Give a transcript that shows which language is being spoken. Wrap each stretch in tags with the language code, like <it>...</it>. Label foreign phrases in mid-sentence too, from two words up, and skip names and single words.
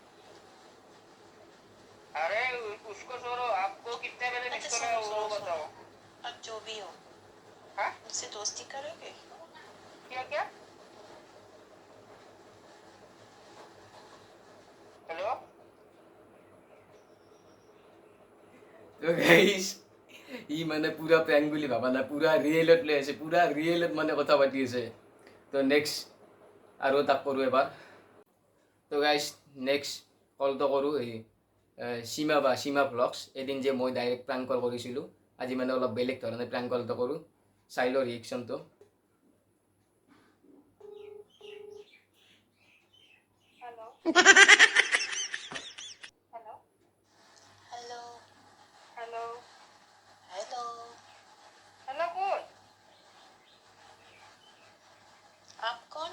<hi>अरे उसको छोड़ो आपको कितने बजे मिस अच्छा कॉल है सुनो वो सुनो बताओ सुनो आप जो भी हो हाँ मुझसे दोस्ती करोगे क्या क्या हेलो</hi> <as>তো গাইছ ই মানে পুৰা প্ৰেংক বুলি ভাবা নাই পুৰা ৰিয়েলত লৈ আছে পুৰা ৰিয়েলত মানে কথা পাতি আছে তো নেক্সট আৰু তাক কৰোঁ এবাৰ তো গাইছ নেক্সট কলটো কৰোঁ এই সীমা ভ্লগছ এদিন যে মই ডাইৰেক্ট</as> <en>prank call</en> <as>কৰিছিলোঁ আজি মানে অলপ বেলেগ ধৰণে প্ৰেংক কলটো কৰোঁ চাই লওঁ ৰিয়েকশ্যনটো</as> <hi>हेलो हेलो हेलो हेलो हेलो हेलो कौन आप कौन</hi>